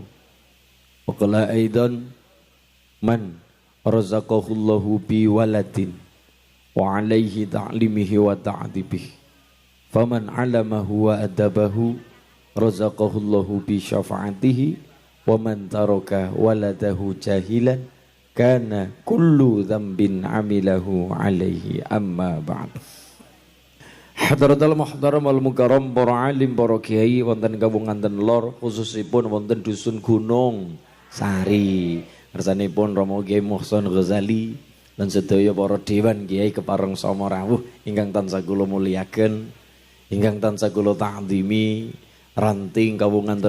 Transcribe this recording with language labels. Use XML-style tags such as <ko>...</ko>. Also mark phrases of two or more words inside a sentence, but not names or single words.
<ar>وقال أيضا من رزقه الله بولد وعليه تعليمه وتأديبه فمن علمه وأدبه رزقه الله بشفاعته ومن ترك ولده جاهلا كان كل ذنب عمله عليه أما بعد. حضرة المحترم والمكرم</ar> <jv>para alim para kiai wonten kawonten lor khususipun wonten dusun Gunung Sari ngersanipun Romo Kiai Muhsin Ghazali lan sedaya para dewan kiai kepareng sama rawuh ingkang tansah kula muliaken ingkang tansah kula ta'zimi ranting kawonten</jv>